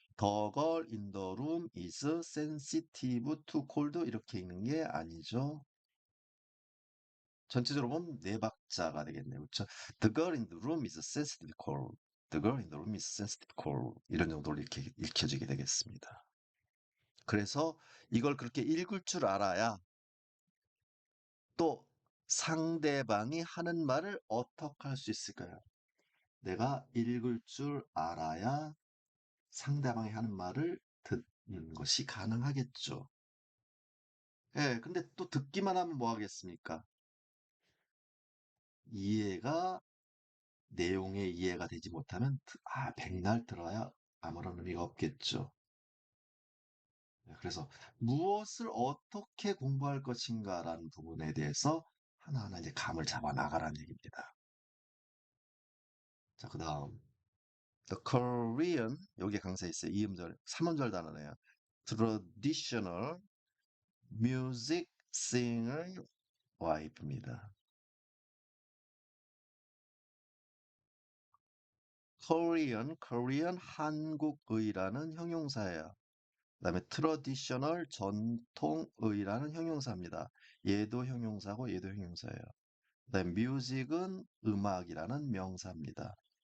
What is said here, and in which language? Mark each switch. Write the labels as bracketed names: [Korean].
[English] The girl in the room is sensitive to cold [Korean] 이렇게 읽는 게 아니죠. 전체적으로 보면 네 박자가 되겠네요. 그렇죠? [English] The girl in the room is sensitive cold. The girl in the room is sensitive cold. [Korean] 이런 정도로 이렇게 읽혀지게 되겠습니다. 그래서 이걸 그렇게 읽을 줄 알아야 또 상대방이 하는 말을 어떻게 할 수 있을까요? 내가 읽을 줄 알아야 상대방이 하는 말을 듣는 것이 가능하겠죠. 예, 근데 또 듣기만 하면 뭐 하겠습니까? 이해가, 내용의 이해가 되지 못하면, 백날 들어야 아무런 의미가 없겠죠. 예, 그래서 무엇을 어떻게 공부할 것인가라는 부분에 대해서 하나하나 이제 감을 잡아 나가라는 얘기입니다. 자, 그 다음. [English] The Korean, [Korean] 여기 강세 있어요. 2음절, 3음절 단어네요. [English] Traditional music singer wife [Korean] 입니다. Korean 한국의라는 형용사예요. 그다음에 traditional 전통의라는 형용사입니다. 얘도 형용사고 얘도 형용사예요. 그다음에 music은 음악이라는 명사입니다.